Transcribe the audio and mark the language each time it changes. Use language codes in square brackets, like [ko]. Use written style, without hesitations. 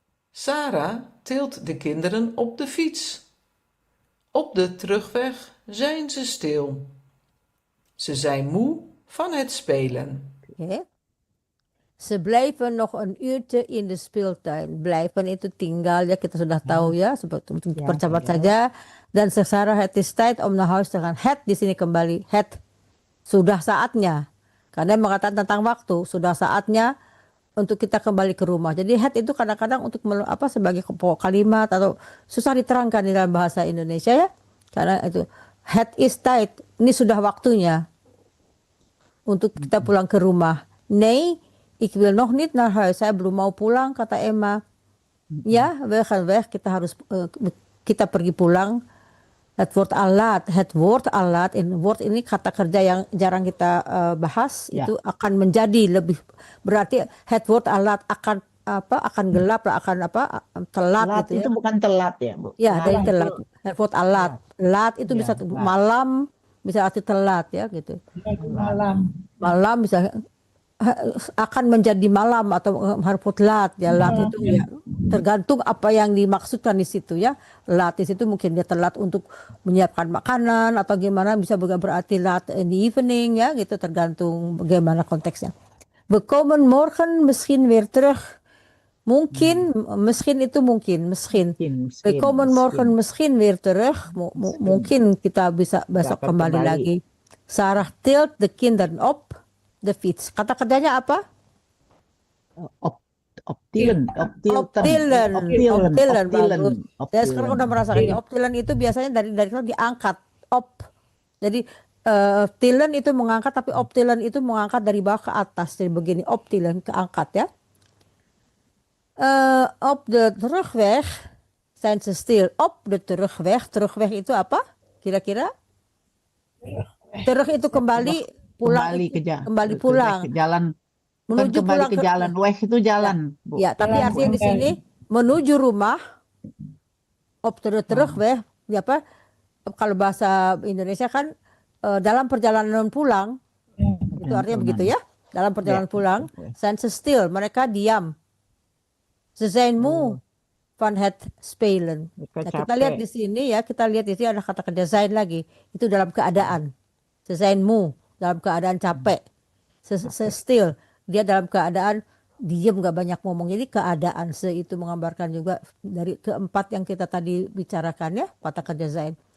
[nl] Sarah tilt de kinderen op de fiets. Op de terugweg zijn ze stil. Ze zijn moe van het spelen. Oke. Ze blijven nog een uurtje in de speeltuin. [id] Blijven itu tinggal ya, kita sudah tahu ya, seperti percepat saja. [nl] Dan Sarah, het is tijd om naar huis te gaan. Het [id] di sini kembali, [nl] het [id] sudah saatnya. Karena mengatakan tentang waktu, sudah saatnya untuk kita kembali ke rumah. Jadi het itu kadang-kadang untuk sebagai pokok kalimat atau susah diterangkan di dalam bahasa Indonesia ya. Karena itu [nl] het is tijd, [id] ini sudah waktunya untuk kita pulang ke rumah. [nl] Nee, ik wil nog niet naar huis. [id] Saya belum mau pulang, kata Emma. Ya, [nl] we gaan weg. [id] Kita pergi pulang. [nl] Het woord al laat, [id] woord ini kata kerja yang jarang kita bahas, Ya. itu akan menjadi lebih, berarti [nl] het woord al laat [id] akan gelap, akan telat Telat gitu ya. itu bukan telat ya, Bu. Ya, dari Telat telat. itu [nl] Het woord al laat. Laat itu [id] Ya, bisa [nl] laat. [id] malam, bisa arti telat ya gitu. Malam. Malam bisa akan menjadi malam atau harfut lat ya, lat itu ya tergantung apa yang dimaksudkan di situ ya. Lat di situ mungkin dia telat untuk menyiapkan makanan atau gimana, bisa juga berarti lat [en] in the evening [id] ya gitu, tergantung bagaimana konteksnya. [nl] We komen morgen misschien weer terug. Mungkin, misschien [id] itu mungkin. [nl] We komen morgen misschien weer terug. [id] Mungkin kita bisa besok Dapat kembali kembali. lagi. [nl] Sarah tilt de kinderen op de fiets. [id] Kata kerjanya apa? [nl] Optilen. [id] Optilen. Bagus. Saya sekarang udah merasakannya. [nl] Optilen. [id] Optilen itu biasanya dari itu diangkat. Op. Jadi tilen itu mengangkat, tapi optilen itu mengangkat dari bawah ke atas. Jadi begini, optilen keangkat ya. [nl] Op de terugweg zijn ze stil. Op de terugweg. [id] Terugweg itu apa? Kira-kira? Terug itu kembali, pulang kembali pulang. Ke jalan. Menuju Kembali pulang ke jalan. Weg itu jalan, Bu. Ya, tapi artinya di sini menuju rumah. [nl] Op de terugweg, [id] ya apa? Kalau bahasa Indonesia kan dalam perjalanan pulang, itu artinya begitu ya. Dalam perjalanan pulang, [nl] zijn ze stil, [id] mereka diam. [nl] Ze zijn moe van het spelen. [id] Nah, kita lihat di sini ya, ada kata kerja zijn lagi. Itu dalam keadaan. [nl] Ze zijn moe, [id] dalam keadaan capek. Still, dia dalam keadaan diam, gak banyak ngomong. Jadi keadaan itu menggambarkan juga dari keempat yang kita tadi bicarakan ya, kata kerja zijn.